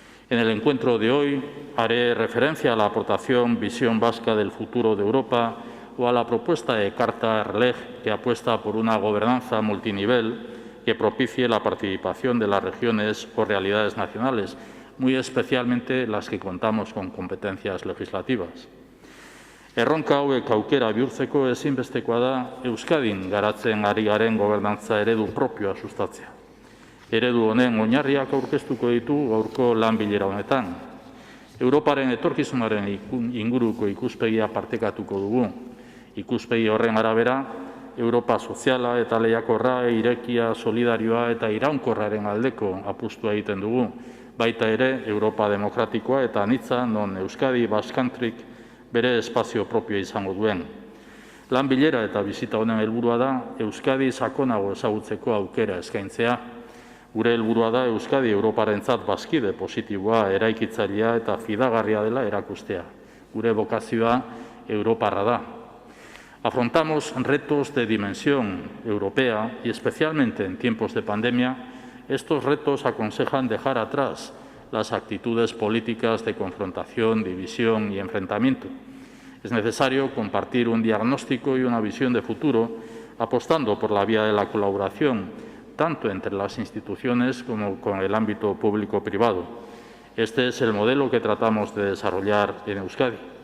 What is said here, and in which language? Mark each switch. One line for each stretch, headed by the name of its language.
Spanish: En el encuentro de hoy haré referencia a la aportación Visión Vasca del futuro de Europa o a la propuesta de Carta Rleg, que apuesta por una gobernanza multinivel que propicie la participación de las regiones o realidades nacionales, muy especialmente las que contamos con competencias legislativas.
Basque: Erronka hauek aukera bihurtzeko ezinbestekoa da Euskadin garatzen ari garen gobernantza eredu propioa sustatzea. Eredu honen oinarriak aurkeztuko ditu gaurko lan bilera honetan. Europaren etorkizunaren inguruko ikuspegia partekatuko dugu. Ikuspegi horren arabera, Europa soziala eta lehiakorra, irekia, solidarioa eta iraunkorraren aldeko apustua egiten dugu. Baita ere, Europa demokratikoa eta anitza non Euskadi Basque Countryk bere espazio propioa izango duen. Lan bilera eta bizita honen helburua da Euskadi sakonago ezagutzeko aukera eskaintzea. Gure helburua da Euskadi Europarentzat bazkide positiboa, eraikitzailea eta fidagarria dela erakustea. Gure bokazioa europarra da.
Spanish: Afrontamos retos de dimensión europea y especialmente en tiempos de pandemia, estos retos aconsejan dejar atrás las actitudes políticas de confrontación, división y enfrentamiento. Es necesario compartir un diagnóstico y una visión de futuro, apostando por la vía de la colaboración, tanto entre las instituciones como con el ámbito público-privado. Este es el modelo que tratamos de desarrollar en Euskadi.